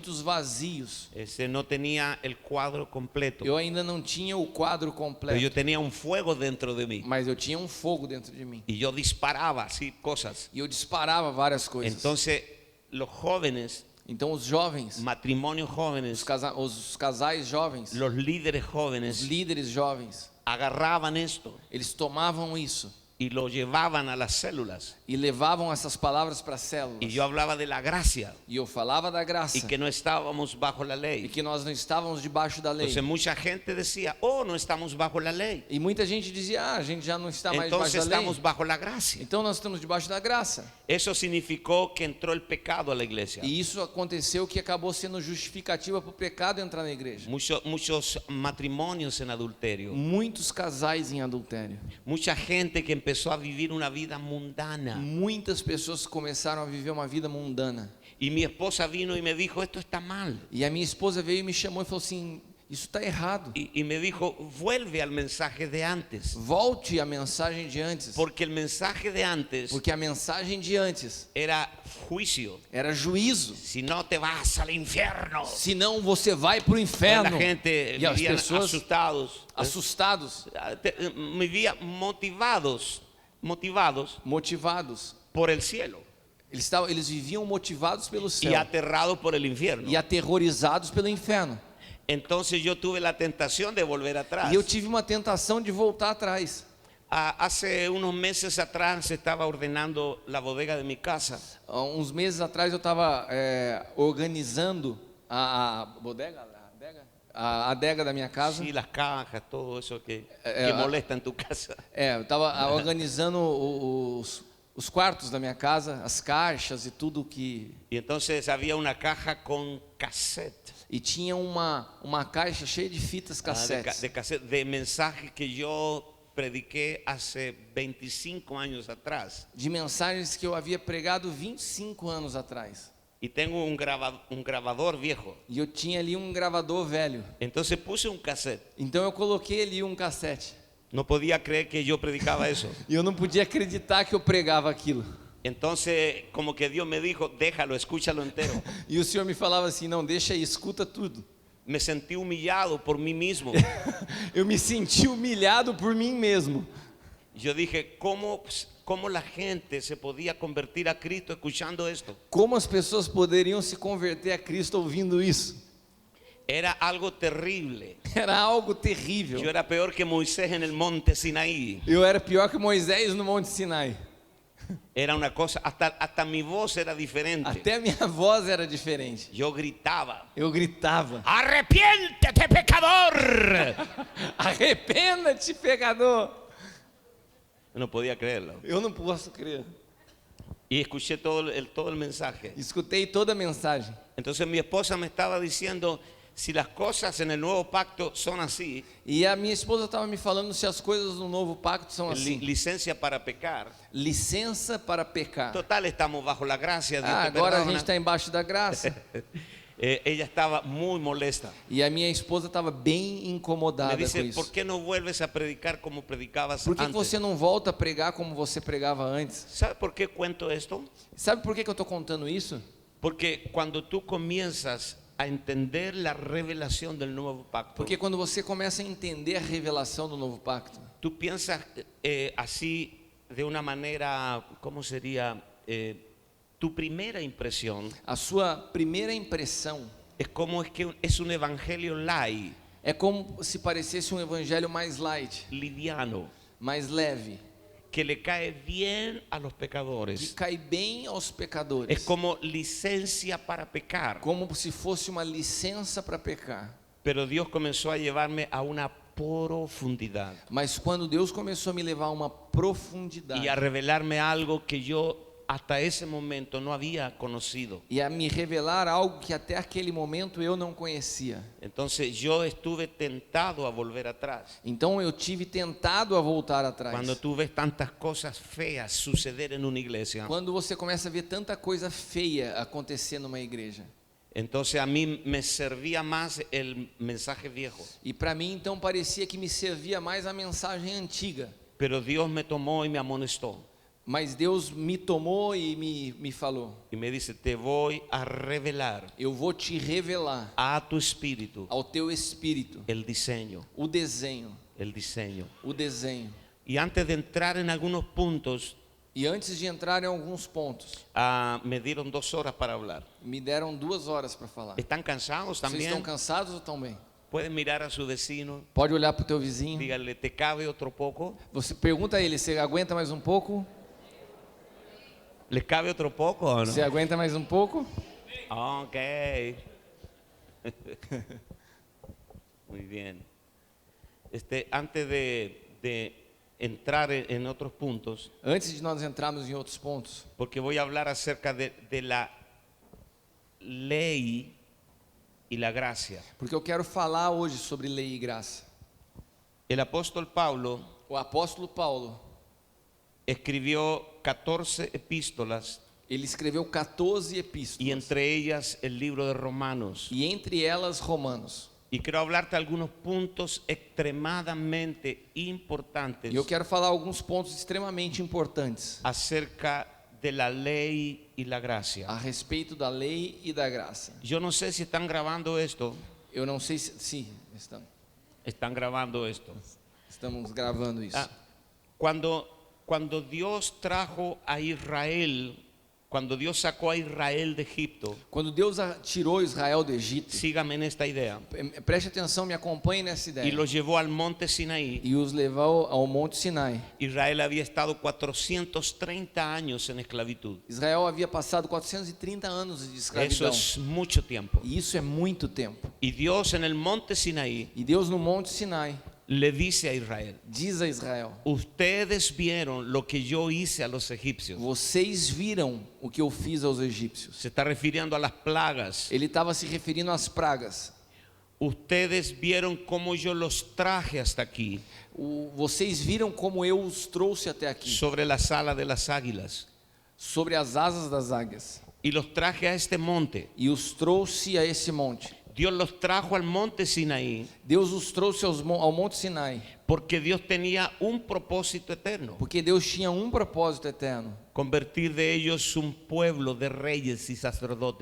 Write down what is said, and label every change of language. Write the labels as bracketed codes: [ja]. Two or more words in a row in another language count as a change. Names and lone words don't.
[pt] muitos vazios. [es] No tenía el cuadro completo. [pt] Eu ainda não tinha o quadro [es] Pero yo [pt] completo, [es] tenía un fuego dentro de mí. [pt] mas eu tinha um fogo dentro de mim. [es] Y yo disparaba así cosas. [pt] E eu disparava várias coisas. [es] Entonces, los jóvenes, [pt] Então os jovens, [es] matrimonios jóvenes, [pt] os casais jovens, [es] los líderes [pt] os [es] jóvenes, [pt] líderes jovens, [es] agarraban esto [pt] eles tomavam isso [es] y lo llevaban a las células. [pt] e levavam essas palavras para as células. [es] Y yo hablaba de la gracia [pt] E eu falava da graça [es] y que no estábamos bajo la [pt] e [es] ley. [pt] que nós não estávamos debaixo da lei. [es] Entonces mucha gente decía, oh, no estamos bajo la ley. [pt] E muita gente dizia: a gente já não está mais debaixo [es] Entonces [pt] da lei. [es] estamos bajo la gracia. [pt] Então nós estamos debaixo da graça. [es] Eso significó que entró el pecado a la iglesia. [pt] E isso aconteceu que acabou sendo justificativa para o pecado entrar na igreja. [es] Muchos matrimonios en adulterio. [pt] Muitos casais em adultério. [es] Mucha gente que empezó a vivir una vida mundana. [pt] Muitas pessoas começaram a viver uma vida mundana. [es] Y mi esposa vino y me dijo, esto está mal. [pt] E a minha esposa veio e me chamou e falou assim: isso está errado. [es] Y me dijo, vuelve al mensaje de antes. [pt] Volte à mensagem de antes. [es] Porque el mensaje de antes [pt] Porque a mensagem de antes [es] era juicio. [pt] era juizo. [es] Si no te vas al infierno. [pt] Senão você vai para o [es] La [pt] inferno. [es] gente [pt] E as [es] vivían [pt] pessoas [es] asustados. [pt] assustados, [es] Vivían motivados [pt] motivados. [es] por el cielo [pt] Eles viviam motivados pelo [es] y [pt] céu [es] aterrados por el infierno. [pt] e aterrorizados pelo inferno. [es] Entonces yo tuve la tentación de volver atrás. [pt] E eu tive uma tentação de voltar atrás. [es] Hace unos meses atrás se estaba ordenando la bodega de mi casa. [pt] Há uns meses atrás eu estava organizando a bodega, a adega da minha casa. [es] Sí, las cajas, todo eso que Eh, molesta en tu casa. [pt] Eu estava organizando os quartos da minha casa, as caixas e tudo que... [es] Y entonces había una caja con cassette. [pt] E tinha uma caixa cheia de fitas cassetes. [es] De cassette, de mensajes que yo prediqué hace 25 años atrás. [pt] De mensagens que eu havia pregado 25 anos atrás. [es] Y tengo un grabador viejo. [pt] E eu tinha ali um gravador velho. [es] Entonces puse un cassette. [pt] Então eu coloquei ali um cassete. [es] No podía creer que yo predicaba eso. [pt] E eu não podia acreditar que eu pregava aquilo. [es] Entonces, como que Dios me dijo, déjalo, escúchalo entero. [pt] E o Senhor me falava assim: não, deixa aí, escuta tudo. [es] Me sentí humillado por mí mismo. [pt] Eu me senti humilhado por mim mesmo. [es] Yo dije, ¿cómo la gente se podía convertir a Cristo escuchando esto? [pt] Como as pessoas poderiam se converter a Cristo ouvindo isso? [es] Era algo terrible. [pt] Era algo terrível. [es] Yo era peor que Moisés en el monte Sinaí. [pt] Eu era pior que Moisés no Monte Sinai. [es] Era una cosa, hasta mi voz era diferente. [pt] Até a minha voz era diferente. [es] Yo gritaba, [pt] Eu gritava: [es] arrepiéntete, pecador. [pt] arrependa-te, pecador. [es] No podía creerlo. [pt] Eu não posso crer. [es] Y escuché todo el mensaje. [pt] Escutei toda a mensagem. [es] Entonces mi esposa me estaba diciendo, si las cosas en el nuevo pacto son así, [pt] E a minha esposa estava me falando se as coisas no novo pacto são assim. [es] licencia para pecar. [pt] Licença para pecar. [es] Total, estamos bajo la gracia. Dios te [pt] Agora a [es] perdona. [pt] gente está embaixo da graça. [es] Ella estaba muy molesta. [pt] E a minha esposa estava bem [es] Me [pt] incomodada com [es] dice, [pt] isso. [es] ¿por qué no vuelves a predicar como predicabas [pt] Por que [es] antes? [pt] você não volta a pregar como você pregava antes? [es] ¿Sabe por qué cuento esto? [pt] Sabe por que eu estou contando isso? [es] Porque cuando tú comienzas a entender la revelación del nuevo pacto, [pt] Porque quando você começa a entender a revelação do novo pacto, [es] tú piensas así de una manera, ¿cómo sería? Tu primera impresión [pt] a sua primeira impressão [es] es como es que es un evangelio light, [pt] é como se parecesse um evangelho mais light, [es] liviano, [pt] mais leve, [es] que le cae bien a los [pt] que [es] pecadores. [pt] cai bem aos [es] Es [pt] pecadores, [es] como licencia para pecar. [pt] como se fosse uma licença para pecar. [es] Pero Dios comenzó a llevarme a una profundidad [pt] Mas quando Deus começou a me levar a uma profundidade [es] y a revelarme algo que yo hasta ese momento no había conocido. [pt] e a me revelar algo que até aquele momento eu não conhecia. [es] Entonces yo estuve tentado a volver atrás. [pt] Então eu tive tentado a voltar atrás. [es] Cuando tú ves tantas cosas feas suceder en una iglesia, [pt] Quando você começa a ver tanta coisa feia acontecer numa igreja. [es] entonces a mí me servía más el mensaje viejo. [pt] E para mim então parecia que me servia mais a mensagem antiga. [es] Pero Dios me tomó y me amonestó. [pt] Mas Deus me tomou e me falou: [es] y me dice, te voy a revelar [pt] eu vou te revelar [es] a tu espíritu [pt] ao teu espírito [es] el diseño, [pt] o desenho. [es] el diseño. [pt] O desenho. [es] Y antes de entrar en algunos puntos, [pt] E antes de entrar em alguns pontos, [es] me dieron 2 horas para hablar. [pt] me deram 2 horas para falar. [es] ¿Están cansados [pt] Vocês estão [es] también? [pt] cansados ou estão bem? [es] Pueden mirar a su vecino, [pt] Pode olhar para o teu vizinho. [es] díganle, ¿te cabe otro poco? [pt] Você pergunta a ele: você aguenta mais um pouco? [es] ¿Les cabe otro poco o no? [pt] Você aguenta mais um pouco? [es] Ok. Muy bien. Antes de entrar en otros puntos, [pt] Antes de nós entrarmos em outros pontos, [es] porque voy a hablar acerca de la ley y la gracia. [pt] porque eu quero falar hoje sobre lei e graça. [es] El apóstol Pablo [pt] O apóstolo Paulo, [es] escribió 14 epístolas [pt] ele escreveu 14 [es] y [pt] epístolas, [es] entre ellas el libro de Romanos. [pt] e entre elas Romanos. [es] Y quiero hablarte de algunos puntos extremadamente importantes [pt] E eu quero falar alguns pontos extremamente importantes [es] acerca de la ley y la gracia. [pt] a respeito da lei e da graça. [es] Yo no sé si están grabando esto. [pt] Eu não sei se sim, [es] Están grabando esto. [pt] estamos gravando isso. [es] Cuando Dios trajo a Israel, cuando Dios sacó a Israel de Egipto, [pt] Quando Deus tirou Israel do Egito, [es] sígame en esta idea, [pt] preste atenção, me acompanhe nessa [es] y [pt] ideia. [es] los llevó al monte Sinaí. [pt] E os levou ao Monte Sinai. [es] Israel había estado 430 años en esclavitud. [pt] Israel havia passado 430 anos de escravidão. [es] Eso es mucho tiempo. [pt] E isso é muito tempo. [es] Y Dios en el monte Sinaí [pt] E Deus no Monte Sinai [es] le dice a Israel, [pt] diz a Israel: [es] ustedes vieron lo que yo hice a los egipcios. [pt] vocês viram o que eu fiz aos egípcios. [es] Se está refiriendo a las plagas. [pt] Ele estava se referindo às pragas. [es] Ustedes vieron cómo yo los traje hasta aquí, [pt] Vocês viram como eu os trouxe até aqui, [es] sobre las alas de las águilas, [pt] sobre as asas das águias, [es] y los traje a este monte. [pt] e os trouxe a esse monte. [es] Dios los trajo al monte Sinaí [pt] Deus os trouxe ao Monte Sinai, [es] porque Dios tenía un propósito eterno: [pt] porque Deus tinha um propósito eterno: [es] convertir de ellos un pueblo de reyes y sacerdotes.